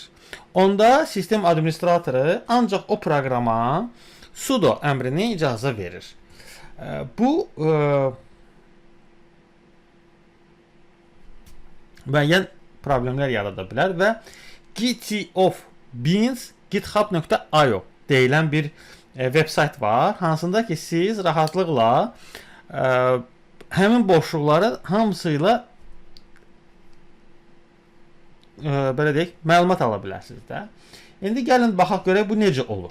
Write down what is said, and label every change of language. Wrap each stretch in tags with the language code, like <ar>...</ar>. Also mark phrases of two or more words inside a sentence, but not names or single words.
<az>Onda sistem administratoru ancaq o proqrama sudo əmrini icazə verir. Bu müəyyən problemlər yarada bilər və git-of-beans github.io deyilən bir web sayt var, hansında ki siz rahatlıqla həmin boşluqları hamısıyla belə deyək, məlumat ala bilərsiniz də. İndi gəlin baxaq görək bu necə olur.</az>